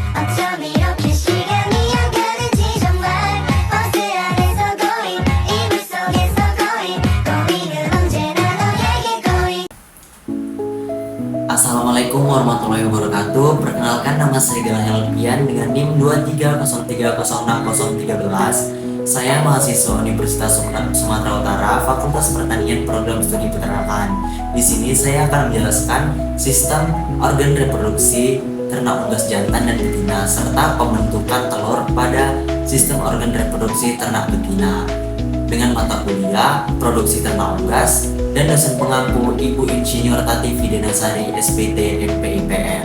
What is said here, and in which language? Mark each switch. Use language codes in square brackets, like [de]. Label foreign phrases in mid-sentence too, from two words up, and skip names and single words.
[ko] 어쩜 이렇게 시간이 안 가는지 정말 버스 안에서 고인 이불 속에서 고인 고민은 언제나 너에게 고인. [ar] السلام عليكم ورحمة الله وبركاته. [id] Perkenalkan, nama saya Galang Helpian dengan NIM 2303060013. Saya mahasiswa Universitas Sumatera Utara, Fakultas Pertanian, Program Studi Peternakan. Di sini saya akan menjelaskan sistem organ reproduksi ternak unggas jantan dan betina serta pembentukan telur pada sistem organ reproduksi ternak betina dengan mata kuliah produksi ternak unggas dan dosen pengampu Ibu Insinyur Tati Fidenasari SPT MPIPM.